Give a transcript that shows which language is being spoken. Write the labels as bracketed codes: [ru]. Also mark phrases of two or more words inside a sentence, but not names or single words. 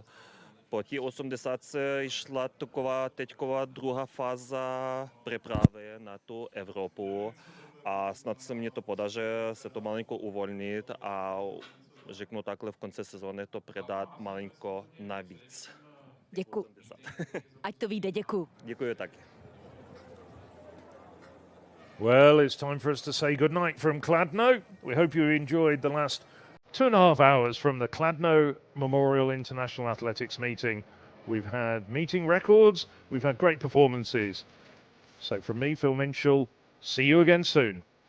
[cs] Po té 80 šla taková teďková druhá fáza přípravy na tu Evropu a snad se mně to podaří se to malinko uvolnit a řeknu takhle v konci sezóny to předat malinko navíc. Děkuji. Ať to vyjde, děkuji. Děkuji taky. [en] Well, it's time for us to say goodnight from Kladno. We hope you enjoyed the last 2.5 hours from the Kladno Memorial International Athletics meeting. We've had meeting records, we've had great performances. So from me, Phil Minshall, see you again soon.